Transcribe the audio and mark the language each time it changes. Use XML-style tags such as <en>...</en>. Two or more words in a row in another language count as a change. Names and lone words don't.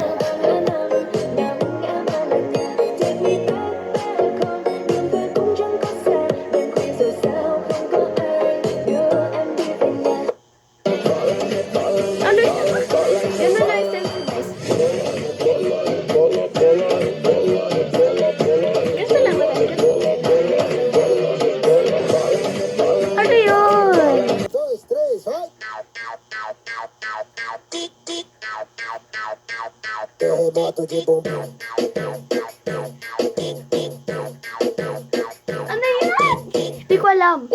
<tl>Ano yun? Yun na lang, guys. Ganito lang ba tayo? Ano yun?</tl> <pt>2, 3, vai! Terremoto de bumbum.</pt> <tl>Ano yun? Hindi ko alam.</tl>